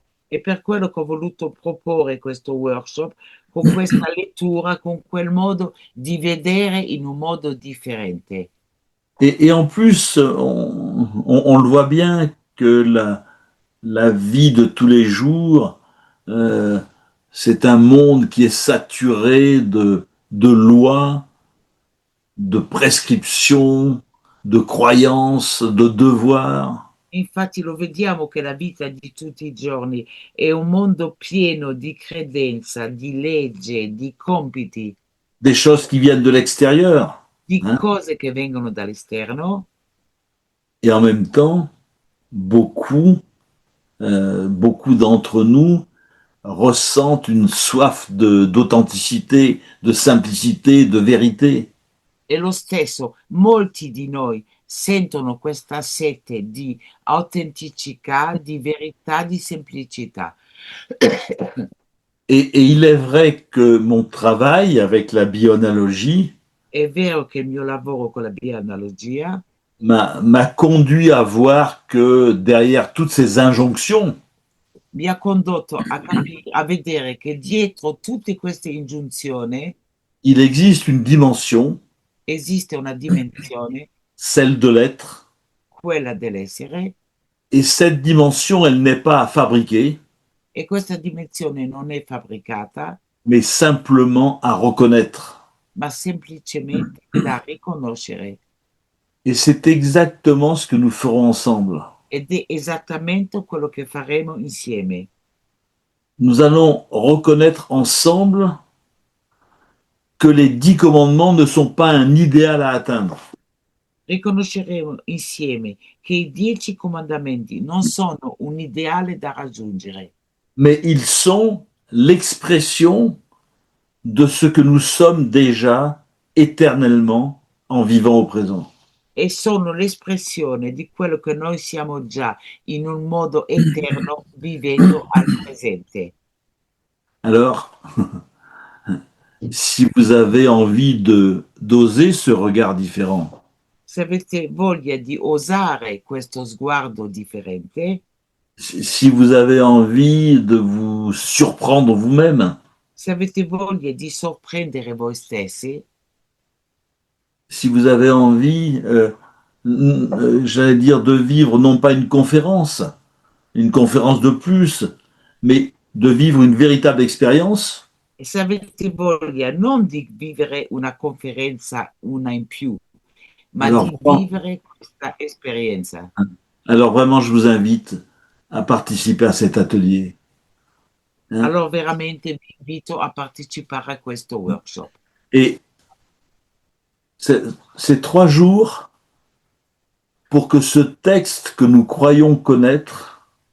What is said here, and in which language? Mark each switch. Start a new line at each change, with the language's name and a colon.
Italian: E per quello che ho voluto proporre questo workshop con questa lettura, con quel modo di vedere in un modo differente.
French: Et en plus, on le voit bien que la vie de tous les jours, euh, c'est un monde qui est saturé de lois, de prescriptions, de croyances, de devoirs.
Italian: Infatti lo vediamo che la vita di tutti i giorni è un mondo pieno di credenza, di legge, di compiti,
French: Des choses qui viennent de l'extérieur,
Italian: di hein, cose che vengono dall'esterno
French: et en même temps, beaucoup d'entre nous ressentent une soif d'authenticité, de simplicité, de vérité.
Italian: e lo stesso molti di noi sentono questa sete di autenticità, di verità, di semplicità.
French: Et il est vrai que mon travail avec la bioanalogie
Italian: È vero che il mio lavoro con la bioanalogia
French: m'a conduit à voir que derrière toutes ces injonctions,
Italian: mi ha condotto a vedere che dietro tutte queste ingiunzioni
French: il existe une dimension,
Italian: esiste una dimensione,
French: celle de l'être,
Italian: quella dell'essere,
French: et cette dimension, elle n'est pas à fabriquer,
Italian: e questa dimensione non è fabbricata,
French: mais simplement à reconnaître.
Italian: ma semplicemente da riconoscere.
French: Et c'est exactement ce que nous ferons ensemble.
Italian: Ed è esattamente quello che faremo insieme.
French: Nous allons reconnaître ensemble que les 10 commandements ne sont pas un idéal à atteindre,
Italian: Riconosceremo insieme che i 10 comandamenti non sono un ideale da raggiungere,
French: mais ils sont l'expression de ce que nous sommes déjà éternellement en vivant au présent.
Italian: e sono l'espressione di quello che noi siamo già in un modo eterno vivendo al presente.
French: Alors, si vous avez envie d'oser ce regard différent,
Italian: Se avete voglia di osare questo sguardo differente,
French: si vous avez envie de vous surprendre vous-même,
Italian: se avete voglia di sorprendere voi stessi,
French: si vous avez envie, j'allais dire, de vivre non pas une conférence de plus, mais de vivre une véritable expérience,
Italian: e se avete voglia non di vivere una conferenza, una in più, ma
French: alors,
Italian: di vivere questa esperienza.
French: alors vraiment, je vous invite à participer à cet atelier. Hein.
Italian: Allora veramente vi invito a partecipare a questo workshop.
French: Et c'est 3 jours pour que ce texte que nous croyons connaître